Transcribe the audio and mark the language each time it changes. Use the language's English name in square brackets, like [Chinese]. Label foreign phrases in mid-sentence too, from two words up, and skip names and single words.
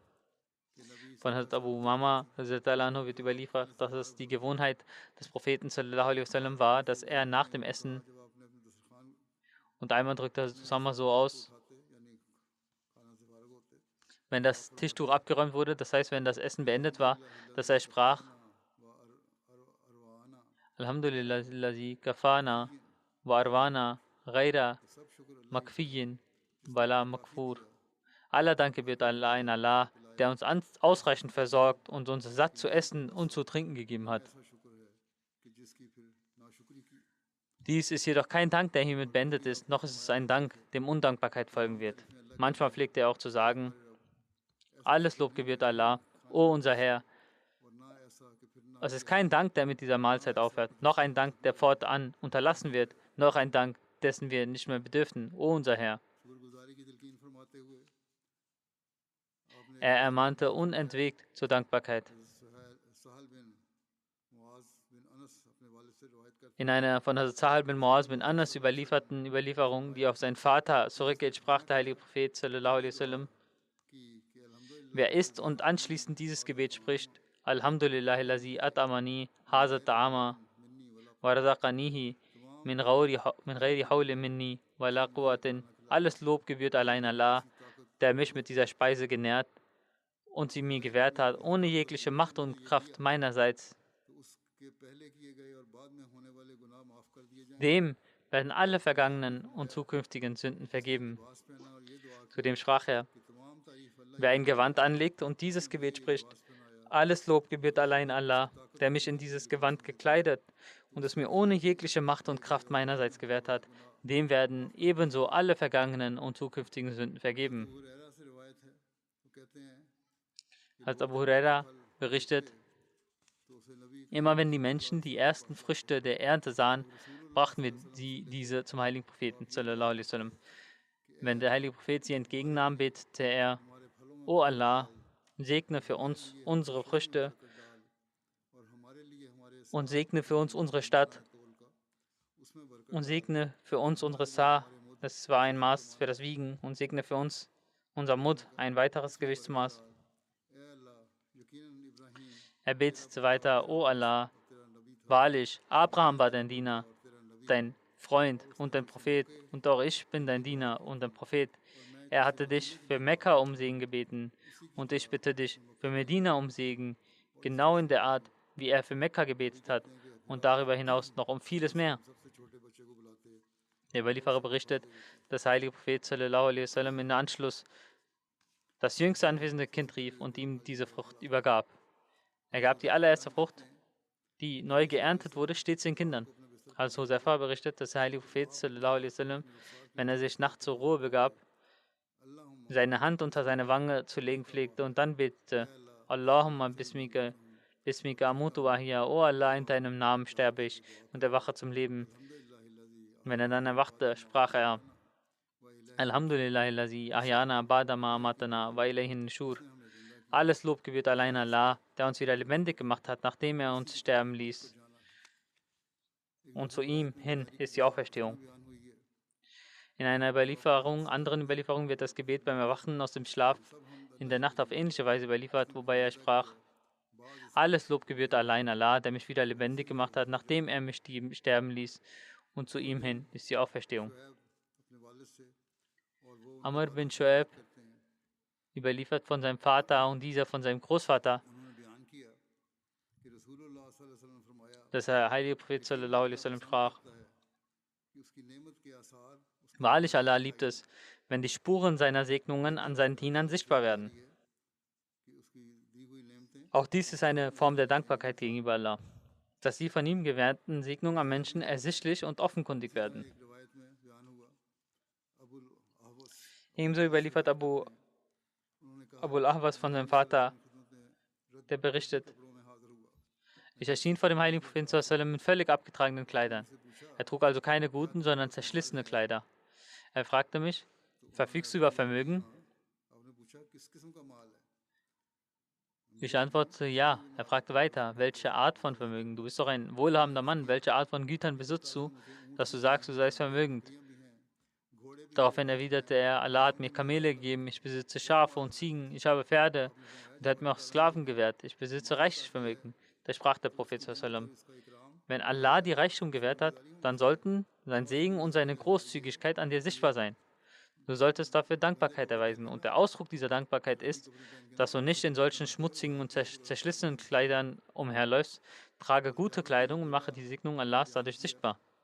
[German] Von Hazrat Abu Umama anhu wird überliefert, dass es die Gewohnheit des Propheten [Arabic] صلى الله عليه وسلم [German] war, dass er nach dem Essen, [Urdu] جب آپ نے اپنے دسترخوان [German] und einmal drückte Hazrat Usama so aus, [Urdu] اٹھاتے یعنی کھانا سے فارغ ہوتے [German] wenn das Tischtuch abgeräumt wurde, das heißt, wenn das Essen beendet war, dass er sprach, [Arabic] وأروانا الحمد لله الذي كفانا وأروانا غير مكفي ولا مكفور. [German] Aller Dank gebührt allein Allah, der uns ausreichend versorgt und uns satt zu essen und zu trinken gegeben hat. [Urdu] ایسا شکر ہے کہ جس کی پھر ناشکری کی [German] Dies ist jedoch kein Dank, der hiermit beendet ist, noch ist es ein Dank, dem Undankbarkeit folgen wird. Manchmal pflegt er auch zu sagen, alles Lob gebührt Allah, o unser Herr. [Urdu] اور نہ ایسا کہ پھر نہ [German] Es ist kein Dank, der mit dieser Mahlzeit aufhört, noch ein Dank, der fortan unterlassen wird, noch ein Dank, dessen wir nicht mehr bedürften, o unser Herr. [Urdu] شکرگزاری کی تلقین فرماتے ہوئے آپ نے [German] Er ermahnte unentwegt zur Dankbarkeit. [Urdu] سہل بن معاذ بن انس اپنے والد سے روایت کرتے [German] In einer von Hazrat Sahal bin Muaz bin Anas überlieferten Überlieferung, die auf seinen Vater zurückgeht, sprach der heilige Prophet [Arabic] صلى الله عليه وسلم: [Urdu] کہ الحمدللہ [German] Wer isst und anschließend dieses Gebet spricht, [Arabic] الحمد لله الذي أطعمني هذا الطعام ورزقنيه من غير حول مني ولا قوة. [German] Alles Lob gebührt allein Allah, der mich mit dieser Speise genährt und sie mir gewährt hat, ohne jegliche Macht und Kraft meinerseits. [Urdu] تو اس کے پہلے کیے گئے اور بعد میں ہونے والے گناہ معاف کر دیے جائیں [German] Dem werden alle vergangenen und zukünftigen Sünden vergeben. [Urdu] پاس پہنا اور یہ دعا [German] Zudem sprach er: [Urdu] کہ تمام تعریف اللہ [German] Wer ein Gewand anlegt und dieses Gebet spricht, alles Lob gebührt allein Allah, der mich in dieses Gewand gekleidet und es mir ohne jegliche Macht und Kraft meinerseits gewährt hat, dem werden ebenso alle vergangenen und zukünftigen Sünden vergeben. [Urdu] ہریرہ سے روایت ہے وہ کہتے ہیں [German] Als Abu Huraira berichtet, [Urdu] تو اسے نبی [German] immer wenn die Menschen die ersten Früchte der Ernte sahen, brachten wir diese zum heiligen Propheten [Arabic] صلى الله عليه وسلم. [German] Wenn der heilige Prophet sie entgegennahm, betete er: O Allah, segne für uns unsere Früchte [Urdu] اور ہمارے لیے ہمارے [German] und segne für uns unsere Stadt [Urdu] تول کا اس میں برکت [German] und segne für uns unsere Sa, das war ein Maß für das Wiegen, und segne für uns unser Mud, ein weiteres Gewichtsmaß. [Urdu] اے اللہ یقیناً ابراہیم [German] Er betete weiter: O Allah, wahrlich, Abraham war dein Diener, dein Freund und dein Prophet, und auch ich bin dein Diener und dein Prophet. Er hatte dich für Mekka um Segen gebeten, und ich bitte dich für Medina um Segen, genau in der Art, wie er für Mekka gebetet hat, und darüber hinaus noch um vieles mehr. [Urdu] سب سے چھوٹے بچے کو بلاتے [German] Der Überlieferer berichtet, dass der heilige Prophet [Arabic] صلى الله عليه وسلم [German] in Anschluss das jüngste anwesende Kind rief und ihm diese Frucht übergab. Er gab die allererste Frucht, die neu geerntet wurde, stets den Kindern. Als Hosefah berichtet, dass der heilige Prophet [Arabic] صلى الله عليه وسلم, [German] wenn er sich nachts zur Ruhe begab, seine Hand unter seine Wange zu legen pflegte und dann betete: [Arabic] اللهم باسمك باسمك أموت وأحيا, [German] O Allah, in deinem Namen sterbe ich und erwache zum Leben. Wenn er dann erwachte, sprach er: [Arabic] الحمد لله الذي أحيانا بعد ما أماتنا وإليه النشور. [German] Alles Lob gebührt allein Allah, der uns wieder lebendig gemacht hat, nachdem er uns sterben ließ. Und zu ihm hin ist die Auferstehung. In einer anderen Überlieferung wird das Gebet beim Erwachen aus dem Schlaf in der Nacht auf ähnliche Weise überliefert, wobei er sprach: Alles Lob gebührt allein Allah, der mich wieder lebendig gemacht hat, nachdem er mich sterben ließ. Und zu ihm hin ist die Auferstehung. [Urdu] اپنے والد سے اور وہ [German] Amr bin Shu'aib [Urdu] کرتے ہیں [German] überliefert von seinem Vater und dieser von seinem Großvater, [Urdu] انہوں نے بیان کیا کہ [Arabic] رسول الله صلى الله عليه وسلم [Urdu] نے فرمایا [German] dass der heilige Prophet [Arabic] صلى الله عليه وسلم [German] sprach: [Urdu] کہ اس کی نعمت کے آثار اس کے [German] Wahrlich, Allah liebt es, wenn die Spuren seiner Segnungen an seinen Dienern sichtbar werden. [Urdu] کہ اس کی دی ہوئی نعمتیں [German] Auch dies ist eine Form der Dankbarkeit gegenüber Allah, dass die von ihm gewährten Segnungen am Menschen ersichtlich und offenkundig werden. [Urdu] ایک روایت میں بیان ہوا ابوالاحوص [German] Ebenso überliefert [Urdu] انہوں نے کہا [German] Abul Ahwas von seinem Vater, [Urdu] خدمت میں [German] der berichtet: [Urdu] کپڑوں میں حاضر ہوا [German] Ich erschien vor dem heiligen Propheten [Arabic] صلى الله عليه وسلم [German] in völlig abgetragenen Kleidern. Er trug also keine guten, sondern zerschlissene Kleider. Er fragte mich: Verfügst du über Vermögen? [Urdu] آپ نے پوچھا کس قسم کا مال ہے [German] Ich antwortete: Ja. Er fragte weiter: Welche Art von Vermögen? Du bist doch ein wohlhabender Mann. Welche Art von Gütern besitzt du, dass du sagst, du seist vermögend? Daraufhin erwiderte er: Allah hat mir Kamele gegeben, ich besitze Schafe und Ziegen, ich habe Pferde und er hat mir auch Sklaven gewährt. Ich besitze reichlich Vermögen. Da sprach der Prophet [Arabic] صلى الله عليه وسلم: [German] Wenn Allah dir Reichtum gewährt hat, dann sollten sein Segen und seine Großzügigkeit an dir sichtbar sein. Du solltest dafür Dankbarkeit erweisen. Und der Ausdruck dieser Dankbarkeit ist, dass du nicht in solchen schmutzigen und zerschlissenen Kleidern umherläufst. Trage gute Kleidung und mache die Segnung Allahs dadurch sichtbar.